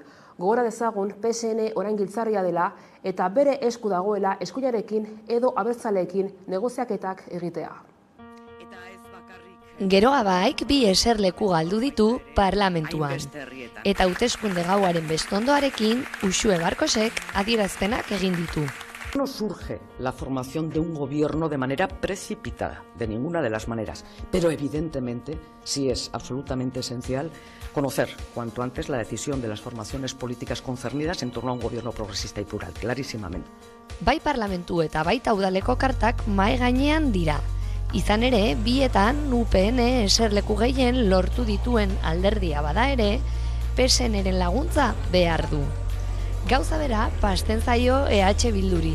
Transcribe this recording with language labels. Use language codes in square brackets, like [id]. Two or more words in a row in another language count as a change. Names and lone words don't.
[eu] Gogora dezagun PSN orain giltzarria dela eta bere esku dagoela eskuinarekin edo abertzaleekin negoziaketak egitea. Geroa baik 2 eserleku galdu ditu parlamentuan. Eta hauteskunde gauaren bestondoarekin Uxue Barkosek adierazpenak egin ditu. [es] No surge la formación de un gobierno de manera precipitada, de ninguna de las maneras, pero evidentemente sí es absolutamente esencial conocer cuanto antes la decisión de las formaciones políticas concernidas en torno a un gobierno progresista y plural, clarísimamente. [eu] Bai parlamentu eta baita udaleko kartak mahai gainean dira. Izan ere, bietan UPN eserleku gehien lortu dituen alderdia bada ere, PSN-eren laguntza behar du. Gauza bera, pasten zaio EH Bilduri.